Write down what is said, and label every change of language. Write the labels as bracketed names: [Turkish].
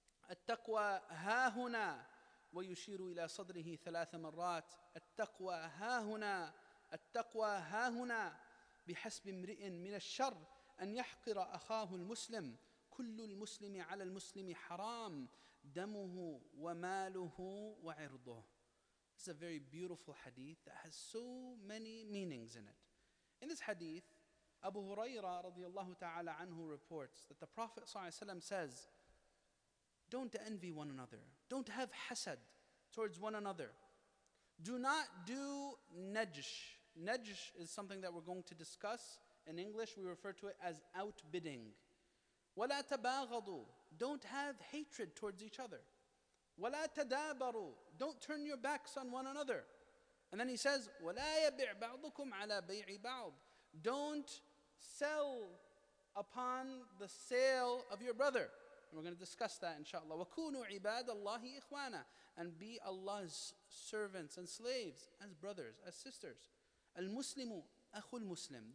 [Arabic] التقوى ها هنا ويشير إلى صدره 3 مرات التقوى ها هنا التقوى ها هنا بحسب امرئ من الشر أن يحقر أخاه المسلم كل المسلم على المسلم حرام دمه وماله وعرضه. [English] This is a very beautiful hadith that has so many meanings in it. In this hadith, Abu Hurayrah radiyallahu ta'ala anhu reports that the Prophet ﷺ says, don't envy one another. Don't have hasad towards one another. Do not do najsh. Najsh is something that we're going to discuss. In English, we refer to it as outbidding. [Arabic] وَلَا تَبَاغَضُوا. [English] Don't have hatred towards each other. [Arabic] وَلَا تَدَابَرُوا. [English] Don't turn your backs on one another. And then he says, [Arabic] وَلَا يَبِعْ بَعْضُكُمْ عَلَى بَيْعِ بَعْضٍ. [English] Don't sell upon the sale of your brother. And we're going to discuss that inshallah. [Arabic] وَكُونُوا عِبَادَ اللَّهِ إِخْوَانًا. [English] And be Allah's servants and slaves as brothers, as sisters. [Arabic] الْمُسْلِمُ أَخُو الْمُسْلِمِ.